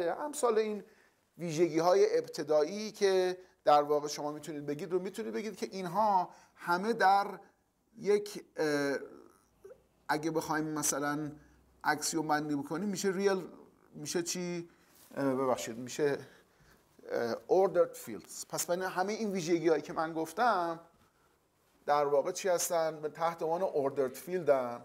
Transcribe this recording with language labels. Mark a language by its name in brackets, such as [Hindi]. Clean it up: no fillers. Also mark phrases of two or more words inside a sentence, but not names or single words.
[Persian] امثال این ویژگی های ابتدایی که در واقع شما میتونید بگید رو میتونید بگید که اینها همه در یک اگه بخوایم مثلا اکسیوم بندی بکنیم میشه ریل، میشه چی؟ ببخشید میشه [English] ordered fields. [Persian] پس من همه این ویژگی هایی که من گفتم در واقع چی هستن؟ به تحت عنوان [English] ordered field [Persian] هستن.